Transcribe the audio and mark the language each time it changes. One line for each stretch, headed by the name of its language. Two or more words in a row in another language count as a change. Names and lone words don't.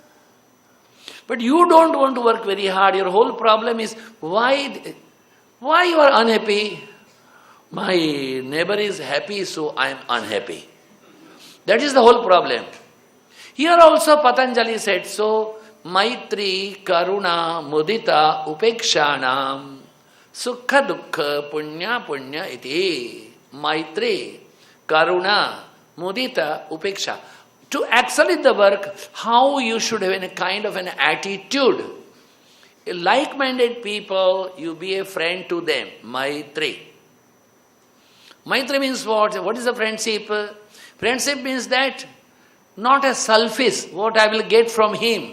English: But you don't want to work very hard. Your whole problem is, why you are unhappy? My neighbor is happy, so I am unhappy. That is the whole problem. Here also Patanjali said, so,
Sanskrit: Maitri, Karuna, Mudita, Upekshanam, Sukha Dukkha, Punya, Punya iti. Maitri, Karuna, Mudita, Upeksha.
English: To excel in the work, how you should have a kind of an attitude. Like-minded people, you be a friend to them. Maitri. Maitri means what? What is a friendship? Friendship means that not a selfish, what I will get from him.